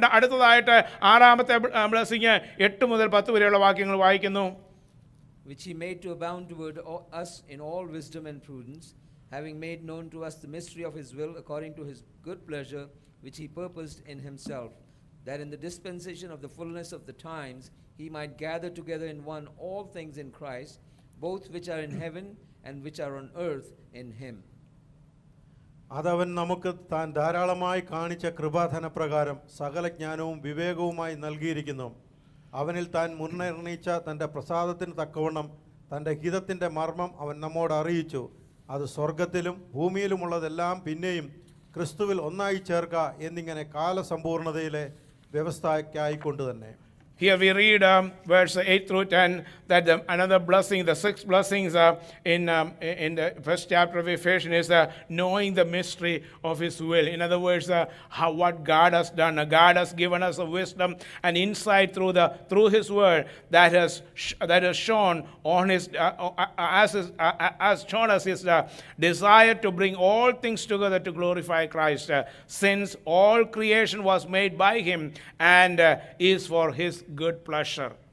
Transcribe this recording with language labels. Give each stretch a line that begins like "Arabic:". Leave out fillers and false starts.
Malayalam: അടുത്തതായിട്ട് 6ാമത്തെ ബ്ലെസ്സിങ് 8 മുതൽ 10 വരെയുള്ള വാക്യങ്ങൾ വായിക്കുന്നു.
English: Which He made to abound toward us in all wisdom and prudence, having made known to us the mystery of His will according to His good pleasure, which He purposed in Himself, that in the dispensation of the fullness of the times He might gather together in one all things in Christ, both which are in heaven and which are on earth in Him.
Malayalam: അതവൻ നമുക്ക് താൻ ധാരാളമായി കാണിച്ച കൃപാധനപ്രകാരം സകല ജ്ഞാനവും വിവേകവുമായി നൽകിയിരിക്കുന്നു. അവനിൽ താൻ മുൻനിർണയിച്ച തൻ്റെ പ്രസാദത്തിന് തക്കവണ്ണം തൻ്റെ ഹിതത്തിൻ്റെ മർമ്മം അവൻ നമ്മോട് അറിയിച്ചു. അത് സ്വർഗത്തിലും ഭൂമിയിലുമുള്ളതെല്ലാം പിന്നെയും ക്രിസ്തുവിൽ ഒന്നായി ചേർക്ക എന്നിങ്ങനെ കാലസമ്പൂർണതയിലെ വ്യവസ്ഥയ്ക്കായിക്കൊണ്ട് തന്നെ.
English: Here we read verse 8 through 10 that another blessing, the six blessings in the first chapter of Ephesians is knowing the mystery of His will. In other words, what God has done. God has given us a wisdom and insight through His word that has shown on His has shown us His desire to bring all things together to glorify Christ, since all creation was made by Him and is for His good pleasure.